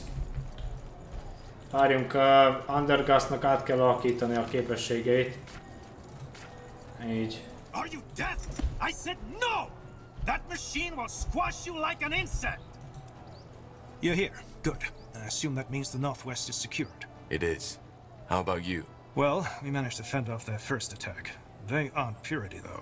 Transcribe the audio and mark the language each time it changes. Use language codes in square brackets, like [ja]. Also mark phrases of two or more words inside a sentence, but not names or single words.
[hu] Várjunk, Undergastnak át kell alakítani a képességeit. Így. [en] Are you deaf? I said no! That machine will squash you like an insect! You're here. Good. I assume that means the Northwest is secured. It is. How about you? Well, we managed to fend off their first attack. They aren't purity, though.